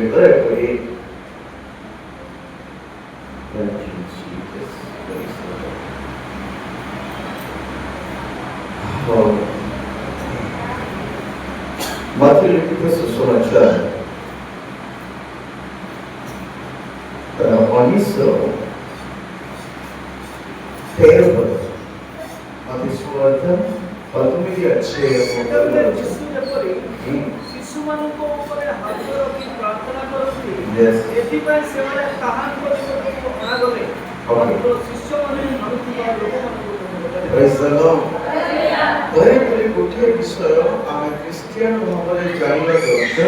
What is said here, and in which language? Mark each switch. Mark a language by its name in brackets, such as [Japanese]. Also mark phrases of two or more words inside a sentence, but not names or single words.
[Hindi] ଦୟାକରି Matthew लिखित सुसमाचार 19:13 पद। Matthew सुसमाचार 19:6 [Odia] ଶିଶୁମାନଙ୍କ ଉପରେ ହାତ ରଖି ପ୍ରାର୍ଥନା କରନ୍ତି। Yes. ଏଥିପାଇଁ ସେମାନେ ତାହାଙ୍କ ନିକଟକୁ ଅଣାଗଲେ। ମାତ୍ର ଶିଷ୍ୟମାନେ ମାନୁଥିବା ଲୋକମାନଙ୍କୁ [English] Praise the Lord. [Odia] ଦୟାକରି ଗୋଟିଏ ବିଷୟ ଆମେ ଖ୍ରୀଷ୍ଟିଆନ ଭାବରେ ଜାଣିବା ଦରକାର।